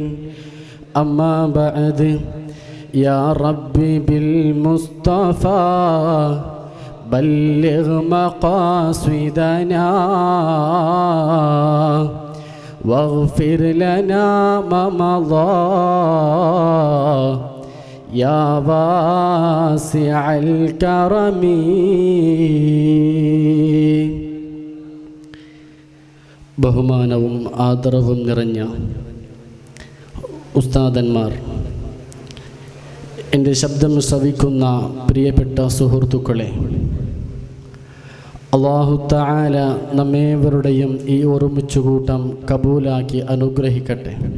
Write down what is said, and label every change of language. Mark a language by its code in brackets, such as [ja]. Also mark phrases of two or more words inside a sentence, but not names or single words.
[ar] أما بعد، يا ربي بالمصطفى بلغ مقاصدنا واغفر لنا ما مضى يا واسع الكرم. [ml] ബഹുമാനവും ആദരവും നിറഞ്ഞ ഉസ്താദന്മാർ, എൻ്റെ ശബ്ദം ശ്രവിക്കുന്ന പ്രിയപ്പെട്ട സുഹൃത്തുക്കളെ, [ar] الله تعالى [ml] നമ്മേവരുടെയും ഈ ഒരുമിച്ചുകൂട്ടം കബൂലാക്കി അനുഗ്രഹിക്കട്ടെ.